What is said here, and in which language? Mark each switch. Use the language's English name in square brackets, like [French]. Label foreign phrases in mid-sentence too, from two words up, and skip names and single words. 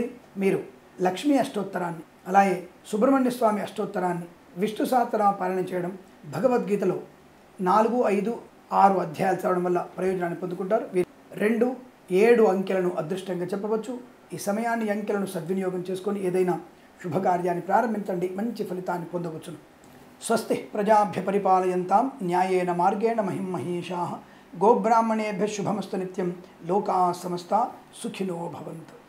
[Telugu] మీరు లక్ష్మీ అష్టోత్తరాన్ని, అలాగే సుబ్రహ్మణ్య స్వామి అష్టోత్తరాన్ని, విష్ణు సహస్రనామ పారాయణ చేయడం, భగవద్గీతలో 4, 5, 6 అధ్యాయాలు చదవడం వల్ల ప్రయోజనాన్ని పొందుకుంటారు. 2, 7 అంకెలను అదృష్టంగా చెప్పవచ్చు. ఈ సమయాన్ని, అంకెలను సద్వినియోగం చేసుకొని ఏదైనా శుభకార్యాన్ని ప్రారంభించండి, మంచి ఫలితాన్ని పొందవచ్చును. [Sanskrit] స్వస్తి ప్రజాభ్య పరిపాలయంతాం న్యాయేన మార్గేణ మహిం మహేషాః. గోబ్రాహ్మణేభ్యః శుభమస్తు నిత్యం. లోకాః సమస్తాః సుఖినో భవంతు.